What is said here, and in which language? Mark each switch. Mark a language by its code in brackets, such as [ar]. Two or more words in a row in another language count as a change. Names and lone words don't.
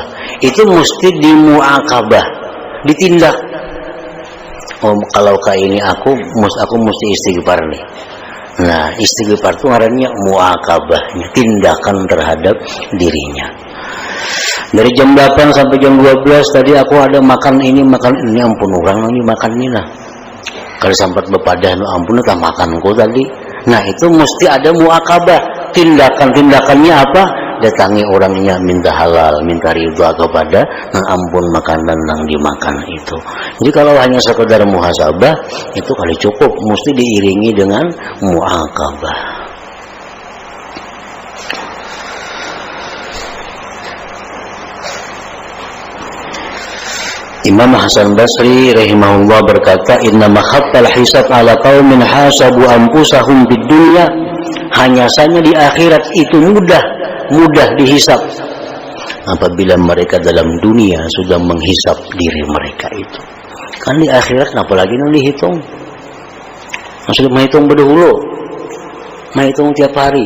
[id] Itu mesti dimuakabah, ditindak. Oh, kalau kayak ini aku mesti istighfar nih. Nah, istighfar itu artinya muakabahnya, tindakan terhadap dirinya. Dari jam 8 sampai jam 12 tadi aku ada makan ini, ampun orang ini makan ini lah. [bjn] Kalau sempat bepadah, ampun tak makanku tadi. [id] Nah, itu mesti ada muakabah. Tindakannya apa? datangi orangnya minta halal, minta ridha kepada nang ampun makanan nang dimakan itu. Jadi kalau hanya sekedar muhasabah itu kali cukup, mesti diiringi dengan muaqabah. Imam Hasan Basri rahimahullah berkata, [ar] "إنما خف الحساب على قوم حاسبوا أنفسهم بالدنيا." [id] Hanya saja di akhirat itu mudah dihisab apabila mereka dalam dunia sudah menghisab diri mereka itu. Kan di akhirat apalagi yang dihitung. Maksudnya menghitung berdahulu, menghitung tiap hari.